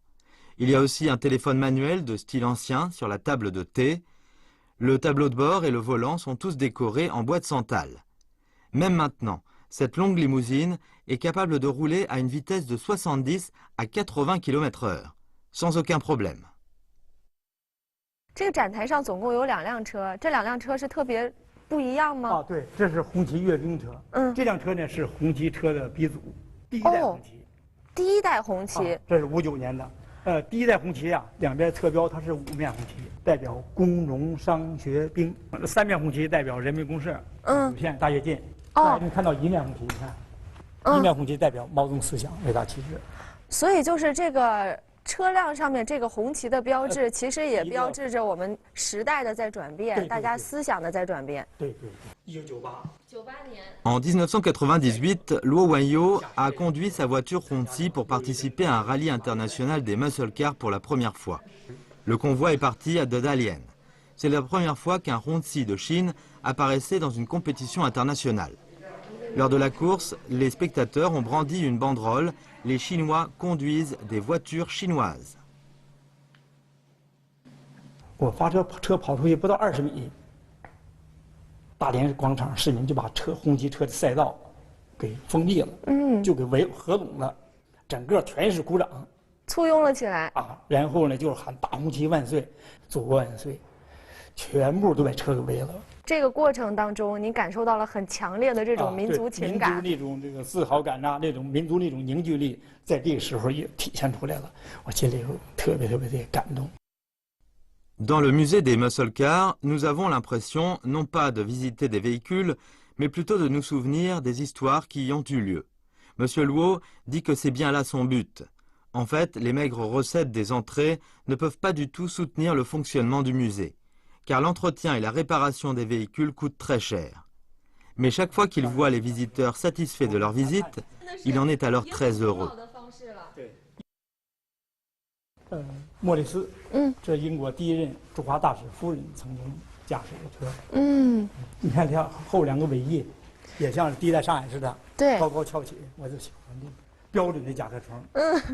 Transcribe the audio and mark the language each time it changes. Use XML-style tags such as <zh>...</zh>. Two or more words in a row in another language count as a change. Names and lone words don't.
<fr>Il y a aussi un téléphone manuel de style ancien sur la table de thé. Le tableau de bord et le volant sont tous décorés en bois de santal. Même maintenant, cette longue limousine est capable de rouler à une vitesse de 70 à 80 km/h, sans aucun problème.</fr> <zh>这个展台上总共有2辆车，这2辆车是特别不一样吗？对，这是红旗阅兵车。这辆车呢是红旗车的鼻祖，第一代红旗。第一代红旗，这是59年的。第一代红旗啊，两边侧标它是5面红旗，代表工农商学兵；3面红旗代表人民公社、有限大跃进。哦，你看到一面红旗，你看，一面红旗代表毛泽东思想伟大气质。所以就是这个车辆上面这个红旗的标志，其实也标志着我们时代的在转变，大家思想的在转变。对，1998 年。</zh> <fr>En 1998, Luo Wanyo a conduit sa voiture Hongqi pour participer à un rallye international des</fr> <en>muscle cars</en> <fr>pour la première fois. Le convoi est parti à de Dalian. C'est la première fois qu'un Hongqi de Chine apparaissait dans une compétition internationale. Lors de la course, les spectateurs ont brandi une banderole « Les Chinois conduisent des voitures chinoises ».</fr> <zh>我发车跑出去不到20米，大连广场市民就把红旗车的赛道给封闭了，就给合拢了，整个全是鼓掌，簇拥了起来啊。然后呢，就是喊大红旗万岁，祖国万岁，全部都把车给围了。这个过程当中，您感受到了很强烈的这种民族情感，民族那种这个自豪感呐，那种民族那种凝聚力，在这个时候也体现出来了，我心里特别的感动。</zh> <fr>Dans le musée des</fr> <en>muscle cars,</en> <fr>nous avons l'impression non pas de visiter des véhicules, mais plutôt de nous souvenir des histoires qui y ont eu lieu. Monsieur Luo dit que c'est bien là son but. En fait, les maigres recettes des entrées ne peuvent pas du tout soutenir le fonctionnement du musée, car l'entretien et la réparation des véhicules coûtent très cher. Mais chaque fois qu'il voit les visiteurs satisfaits de leur visite, il en est alors très heureux.</fr> <zh>莫里斯，这英国第一任驻华大使夫人曾经驾驶的车，你看它后两个尾翼，也像是第一代上海似的，对，高高翘起，我就喜欢这标准的甲壳虫。</zh>